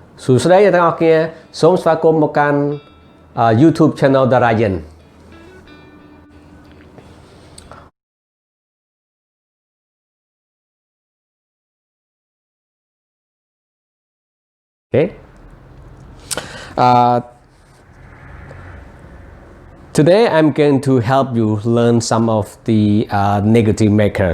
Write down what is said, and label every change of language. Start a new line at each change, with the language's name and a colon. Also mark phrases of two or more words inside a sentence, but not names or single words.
Khmer: ស្តីអ្នកទាំងអស់គ្នាសូមស្វាគមន៍មកកាន់ YouTube channel Dara Yin Okay.
English: Today I'm going to help you learn some of the negative makers.